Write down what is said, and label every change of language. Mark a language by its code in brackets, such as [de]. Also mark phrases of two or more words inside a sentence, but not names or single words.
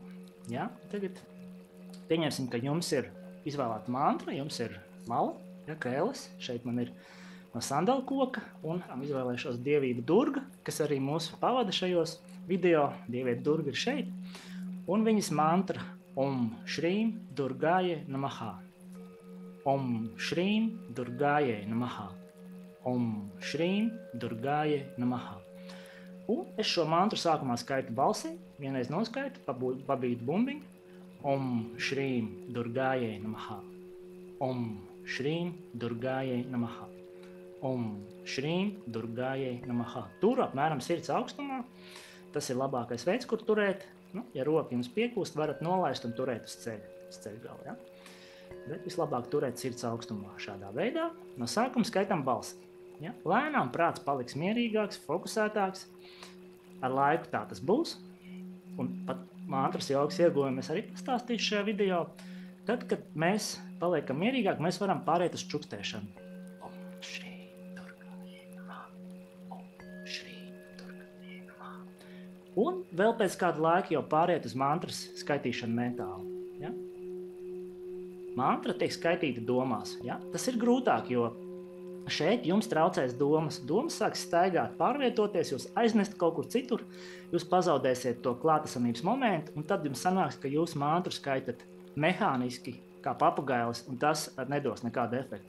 [lv] Ja? Tagad pieņemsim, ka jums ir izvēlēta mantra, jums ir mala, ja, krēlis. Šeit man ir no sandala koka un izvēlēšos dievību Durga, kas arī mūs pavada šajos video. Dievieta Durga ir šeit. Un viņas mantra [sa] ॐ श्रीं दुर्गायै नमः. ॐ श्रीं दुर्गायै नमः. ॐ श्रीं दुर्गायै नमः. [lv] Un es šo mantru sākumā skaitu balsī, vienreiz noskaitu, pabīdu bumbiņu. [sa] ॐ श्रीं दुर्गायै नमः. ॐ श्रीं दुर्गायै नमः. ॐ श्रीं दुर्गायै नमः. [lv] Tur apmēram sirds augstumā. Tas ir labākais veids, kur turēt. Ja roka jums piekūst, varat nolaist un turēt uz ceļa galu. Ja? Bet vislabāk turēt sirds augstumā šādā veidā. No sākuma skaitam balsī. Ja? Lēnām prāts paliks mierīgāks, fokusētāks. Ar laiku tā tas būs. Un pat mantras jogas ieguvumi es arī pastāstīšu šajā video. Tad, kad mēs paliekam mierīgāk, mēs varam pāriet uz čukstēšanu. [sa] ॐ श्री दुर्गायै नमः। ॐ श्री दुर्गायै नमः. [lv] Un vēl pēc kāda laika jau pāriet uz mantras skaitīšanu mentāli. Ja? Mantra tiek skaitīta domās. Ja? Tas ir grūtāk, jo šeit jums traucēs domas. Domas sāks staigāt, pārvietoties, jūs aiznest kaut kur citur, jūs pazaudēsiet to klātesamības momentu, un tad jums sanāks, ka jūs mantru skaitat mehāniski, kā papagailis, un tas nedos nekādu efektu.